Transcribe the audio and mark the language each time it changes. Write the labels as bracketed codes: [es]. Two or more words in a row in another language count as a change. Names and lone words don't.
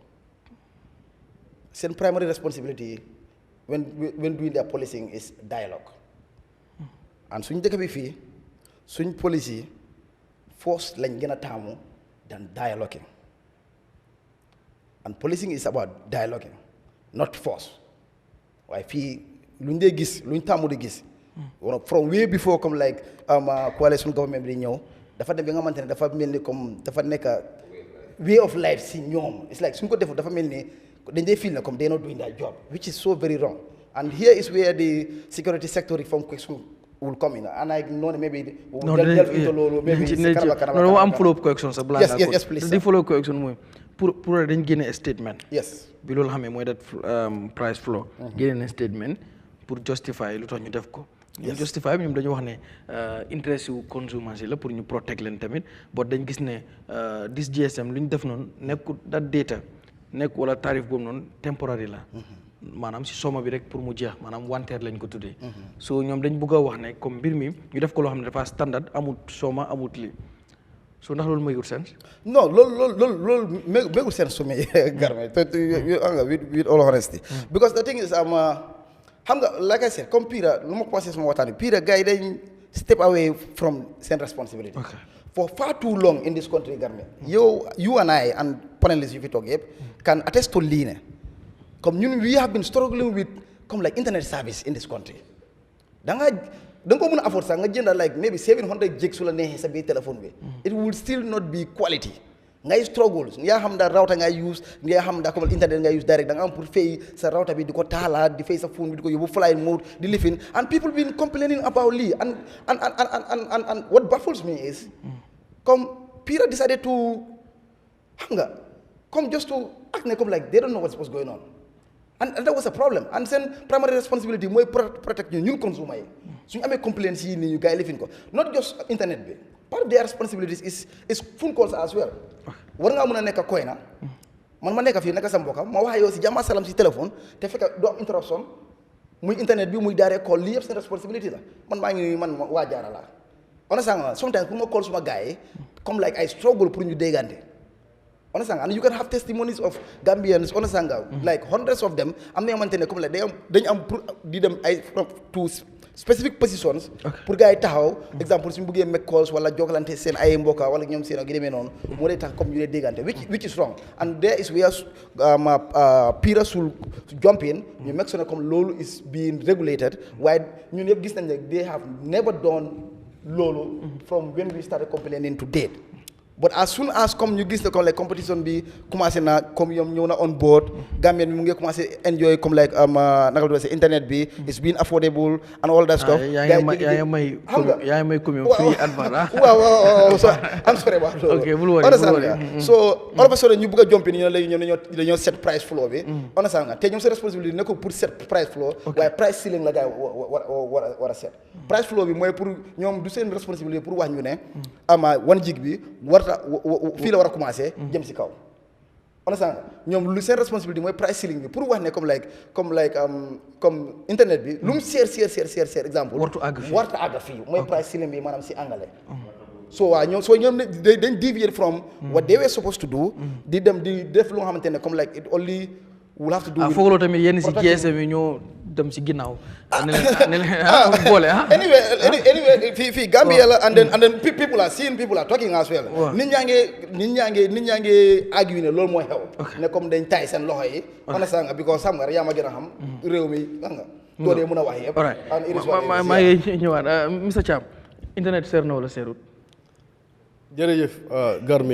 [en] seen primary responsibility when doing their policing is dialogue and [wo] suñ dëkk bi fii suñ [en] police force [wo] lañ gën a taamu [en] than dialoguing and policing is about dialoguing not force [wo] waaye fii luñ dee gis luñ taamu di gis [en] from way before comme like coalition government [wo] bi di ñëw dafa dem bi nga xamante ne dafa mel ni comme dafa nekk [en] way of life [wo] si ñoom [en] it's like [wo] suñ ko defu dafa mel ni dañ dee [en] feel ne comme they're not doing their job which is so very wrong and here is where the security sector reform question will come in and I know maybe we'll delve into loolu maybe [wo] no am follow up correction sa blanc [en] yes please [wo] di [en] follow correction [wo] mooy pour dañ génne statement [en] yes [wo] bi loolu xamee mooy [en] that price floor [wo] génne statement pour justify lu tax ñu def ko ñu justify ñoom dañu wax ne interest yu consommateurs yi la pour ñu protect leen tamit but dañ gis ne [en] this GSM [wo] lu ñu def noonu nekkul [en] that data [wo] nekk wala tarif boobu noonu temporary la maanaam si soma bi rek pour mu jeex maanaam wanteer lañ ko tuddee so ñoom dañ bëgg a wax ne comme mbir mi ñu def ko loo xam ne dafa standard amut soma amut lii so ndax loolu [en] makes sense no loolu makes sense to me Garme with all honesty because the thing is [wo] xam nga [en] like I said [wo] comme Pira lu ma commencé sama waxtaan bi Pira gars yi dañ [en] step away from seen responsibility for far too long in this country [wo] Garme [en] you and I and panelists [wo] yu fi toog yëpp [en] can attest to [wo] lii ne comme ñun [en] we have been struggling with comme like internet service in this country [wo] da nga ko mën a afford sax nga jënd [en] like maybe 700 gigs [wo] su la neexee sa biir téléphone bi [en] it will still not be quality [wo] ngay struggle nga xam da router ngay use nga xam da comme internet ngay use direct da nga am pour fay sa router bi di ko taalaat di fay sa phone bi di ko yóbbu [en] flight mode [wo] di lifin [en] and people been complaining about [wo] lii and [en] what baffles me is comme Pira decided to [wo] xam nga [en] comme just to act ne comme like they don't know what's going on and that was a problem and seen primary responsibility mooy protect ñun consumer yi [wo] suñu amee [en] complaints [wo] yi nii ñu gars yi lifin ko [en] not just internet [wo] bi [en] part of their responsibilities is phone calls as well [wo] war ngaa mën a nekk koy na man ma nekk fii nekk sa mbokka ma wax yow si jàmm salam si téléphone te fekk doo am interruption muy internet bi muy daaree call lii yëpp seen responsibility la man maa ngi man waa jaara laa understand sometimes pour ma call suma gars yi comme [en] like I struggle [wo] pour ñu déggante understand [en] and you can have testimonies of Gambians understand like hundreds of them [wo] am na yoo xamante ne comme like dañ am pour di dem ay [en] to specific positions [wo] pour gars yi taxaw exemple suñu bëggee [en] make calls [wo] wala jokalante seen ay mbokka wala ñoom seen ak yu demee noonu moo dee tax comme ñu dee déggante [en] which is wrong and there is where [wo] Pira should jump in ñu make sure comme loolu is being regulated waaye ñun yëpp gis nañ ne they have never done loolu from when we started complaining to date but as soon as comme ñu gis ne comme like competition bi commencé na comme ñoom ñëw na on board Gambien bi mu ngi commencé enjoy comme like naka la internet bi is being affordable and all that stuff. yaa ngi may commune free advert [en] waaw so I'm sorry about loolu. [wo] ok bul worry [en] so all of a sudden [wo] ñu bëgg a jump ñu ne léegi ñoom dañoo [en] set price floor [wo] bi. understand nga te ñoom seen responsibility nekkul pour [en] set price floor. [wo] waaye [en] price ceiling [wo] la gars yi war a set. price floor bi mooy pour ñoom du seen responsabilité pour wax ñu ne ama 1 gig bi fii la war a commencé jëm si kaw understand ñoom lu seen responsabilité mooy [en] price ceiling [wo] bi pour wax ne comme internet bi lu mu seer exemple warta àgg fii mooy price ceiling bi maanaam si anglais so waaw ñoom dañ [en] deviate from what they were supposed to do [wo] di dem di def lu nga xamante ne comme [en] like it only will have to do [wo] foog loo tamit yenn si GSM yi ñoo dem si ginnaaw ne leen boole anyway fii Gambia la [en] and then people are talking as well [wo] nit ñaa ngi argue ne loolu mooy xew ne comme dañ tay seen loxo yi understand nga because xam nga yaa ma gën a xam réew mi xam nga doo dee mën a wax yëpp maa ngi ñëwaat Mr Cham internet seer na wala seerut jërëjëf Garmi.